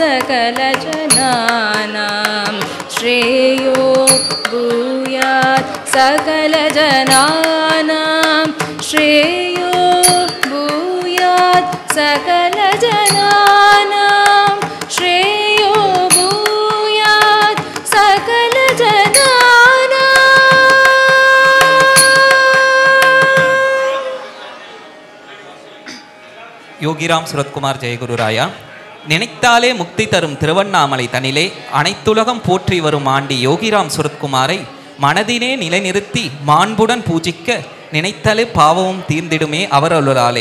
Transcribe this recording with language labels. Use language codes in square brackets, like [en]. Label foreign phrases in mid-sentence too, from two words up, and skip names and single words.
[sa] सकलजनानां श्रेयो भूयात् सकलजनानां श्रेयो भूयात् सकलजनानां श्रेयो भूयात् सकलजनानां। [ta] யோகிராம் சுரத்குமார் ஜெயகுருராயா. நினைத்தாலே முக்தி தரும் திருவண்ணாமலை தனிலே அனைத்துலகம் போற்றி வரும் ஆண்டி யோகிராம் சுரத்குமாரை மனதினே நிலைநிறுத்தி மாண்புடன் பூஜிக்க நினைத்தாலே பாவமும் தீர்ந்திடுமே அவரருளாலே.